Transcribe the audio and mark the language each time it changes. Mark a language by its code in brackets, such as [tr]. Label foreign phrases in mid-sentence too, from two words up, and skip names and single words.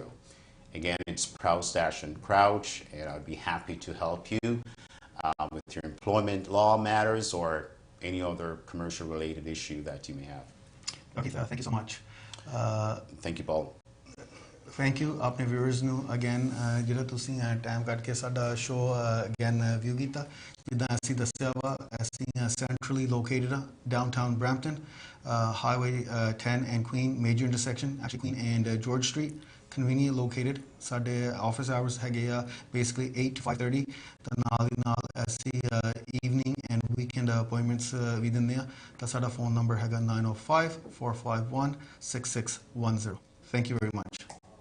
[en] Again, it's Proust & Crouch, and I'd be happy to help you with your employment law matters or any other commercial related issue that you may have. Okay, thank you so much. Thank you, Paul. Thank you [pa] ਆਪਣੇ viewers ਨੂੰ again ਜਿਹੜਾ ਤੁਸੀਂ ਟਾਈਮ ਕੱਢ ਕੇ ਸਾਡਾ ਸ਼ੋ [en] again view [pa] ਕੀਤਾ ਜਿੱਦਾਂ ਅਸੀਂ ਦੱਸਿਆ ਵਾ ਅਸੀਂ [en] centrally located downtown Brampton, highway 10 and Queen major intersection, actually Queen and George Street, conveniently located. [pa] ਸਾਡੇ [en] office hours [pa] ਹੈਗੇ ਆ basically 8 to 5:30 ਤਾਂ ਨਾਲ ਅਸੀਂ [en] evening and weekend appointments [pa] ਵੀ ਦਿੰਦੇ ਆ ਤਾਂ ਸਾਡਾ [en] phone number [pa] ਹੈਗਾ 905-451-6610. [en] Thank you very much.